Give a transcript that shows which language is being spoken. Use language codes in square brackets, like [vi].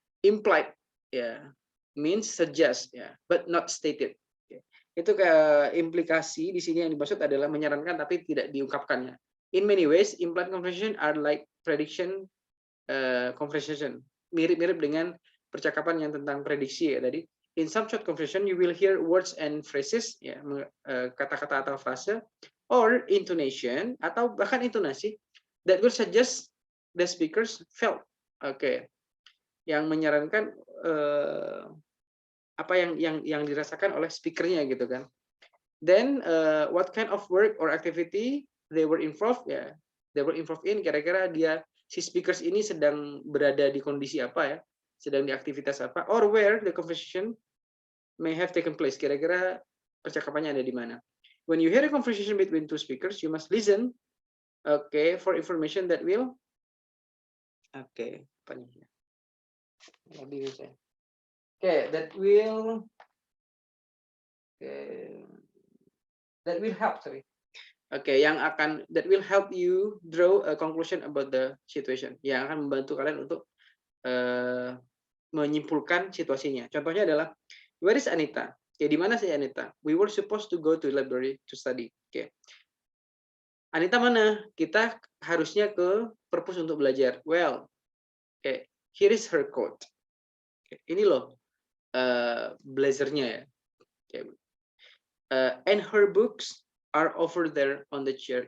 [en] Implied ya means suggest ya, but not stated. Oke. [id] Itu kayak implikasi di sini yang dimaksud adalah menyarankan tapi tidak diungkapkannya. [en] In many ways, implied conversation are like prediction conversation. [id] Mirip-mirip dengan percakapan yang tentang prediksi ya tadi. [en] In some short conversation, you will hear words and phrases, [id] ya kata-kata atau frase, [en] or intonation [id] atau bahkan intonasi [en] that will suggest the speakers felt. [id] Oke, yang menyarankan apa yang dirasakan oleh speakernya gitu kan. [en] Then what kind of work or activity they were involved ya, they were involved in, [id] kira-kira si speakers ini sedang berada di kondisi apa ya, sedang di aktivitas apa, [en] or where the conversation may have taken place, [id] kira-kira percakapannya ada di mana. [en] When you hear a conversation between two speakers, you must listen, okay, for information that will, okay, [id] apa nih? [en] Okay, that will help, sorry. Oke, that will help you draw a conclusion about the situation. [id] Yang akan membantu kalian untuk menyimpulkan situasinya. Contohnya adalah, [en] where is Anita? [id] Oke, di mana sih Anita? [en] We were supposed to go to the library to study. [id] Oke. Anita mana? Kita harusnya ke perpus untuk belajar. [en] Well, oke, here is her coat. [id] Oke, ini loh blazernya ya. Oke. [en] And her books are over there on the chair.